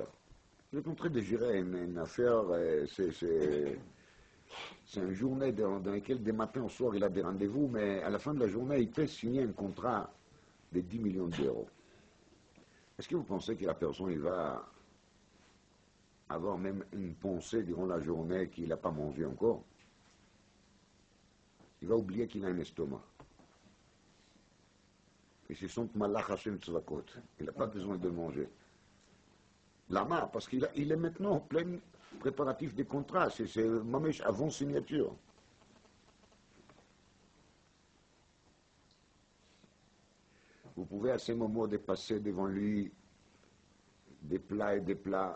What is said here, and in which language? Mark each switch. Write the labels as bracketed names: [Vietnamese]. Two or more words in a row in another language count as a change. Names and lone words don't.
[French] Il est en train de gérer une affaire, c'est une journée dans laquelle dès matin au soir il a des rendez-vous, mais à la fin de la journée il peut signer un contrat de 10 millions d'euros. Est-ce que vous pensez que la personne il va avoir même une pensée durant la journée qu'il n'a pas mangé encore? Il va oublier qu'il a un estomac. Et c'est son [Hebrew] מלאך השם צבאות. [French] Il n'a pas besoin de manger. Lama, parce qu'il est maintenant en plein préparatif des contrats. C'est mamèche avant signature. Vous pouvez à ces moments de passer devant lui des plats et des plats.